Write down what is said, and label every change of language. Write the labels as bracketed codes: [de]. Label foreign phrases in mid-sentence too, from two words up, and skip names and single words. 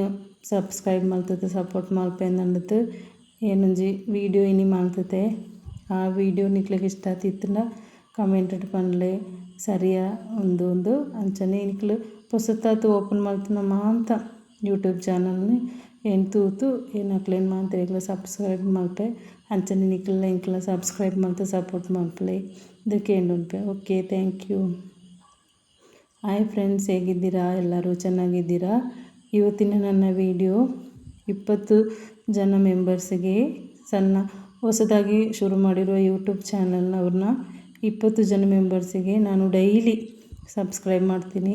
[tcy] ಸಬ್ಸ್ಕ್ರೈಬ್ ಮಲ್ತದೆ ಸಪೋರ್ಟ್ ಮಲ್ಪೆ ಅಂದದ್ದು ಏನೊಂಜಿ ವೀಡಿಯೋ ಇನಿ ಮಾಡ್ತದೆ ಆ ವೀಡಿಯೋ ನಿಕ್ಲಿಗೆ ಇಷ್ಟ ಆತಿತ್ತಂಡ ಕಮೆಂಟ್ ಪನ್ಲೆ ಸರಿಯಾ ಒಂದು ಅಂಚನೆ ನಿಕ್ಲು ಹೊಸತಾತು ಓಪನ್ ಮಾಡ್ತಾನ ಮಾಂತ ಯೂಟ್ಯೂಬ್ ಚಾನಲ್ನ ಏನು ತೂತು ಏನು ಹಾಕ್ಲೇನು ಮಾಂತ ಈಗಲ ಸಬ್ಸ್ಕ್ರೈಬ್ ಮಲ್ಪೆ ಅಂಚನೆ ನಿಕ್ಲ ಸಬ್ಸ್ಕ್ರೈಬ್ ಮಾಡ್ತಾ ಸಪೋರ್ಟ್ ಮಲ್ಪಲೆ ಇದಕ್ಕೆ ಉಂಟೆ. [en] OK, thank you. hi friends, [kn] ಹೇಗಿದ್ದೀರಾ? ಎಲ್ಲರೂ ಚೆನ್ನಾಗಿದ್ದೀರಾ? ಇವತ್ತಿನ ನನ್ನ ವಿಡಿಯೋ 20 ಜನ ಮೆಂಬರ್ಸಿಗೆ ಹೊಸದಾಗಿ ಶುರು ಮಾಡಿರುವ ಯೂಟ್ಯೂಬ್ ಚಾನಲ್ನವ್ರನ್ನ 20 ಜನ ಮೆಂಬರ್ಸಿಗೆ ನಾನು ಡೈಲಿ ಸಬ್ಸ್ಕ್ರೈಬ್ ಮಾಡ್ತೀನಿ.